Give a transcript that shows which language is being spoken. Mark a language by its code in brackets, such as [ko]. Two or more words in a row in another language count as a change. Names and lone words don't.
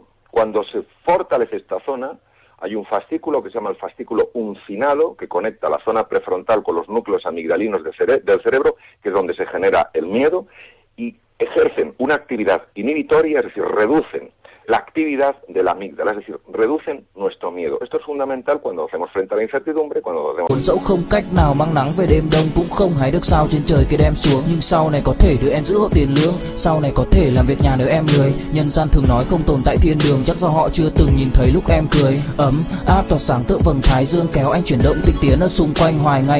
[es] Cuando se fortalece esta zona, hay un fascículo que se llama el fascículo uncinado, que conecta la zona prefrontal con los núcleos amigdalinos del cerebro, que es donde se genera el miedo, y ejercen una actividad inhibitoria, es decir, reducen la actividad de la amígdala, es decir, reducen nuestro miedo. Esto es fundamental cuando hacemos frente a la incertidumbre, cuando hacemos... [vi] Buồn dẫu không cách nào mang nắng về đêm đông, cũng không hái được sao trên trời kia đem xuống, nhưng sau này có thể đưa em giữ hộ tiền lương, sau này có thể làm việc nhà nếu em lười. Nhân gian thường nói không tồn tại thiên đường, chắc do họ chưa từng nhìn thấy lúc em cười. Ấm áp tỏa sáng tựa vầng thái dương, kéo anh chuyển động tịnh tiến ở xung quanh hoài ngày.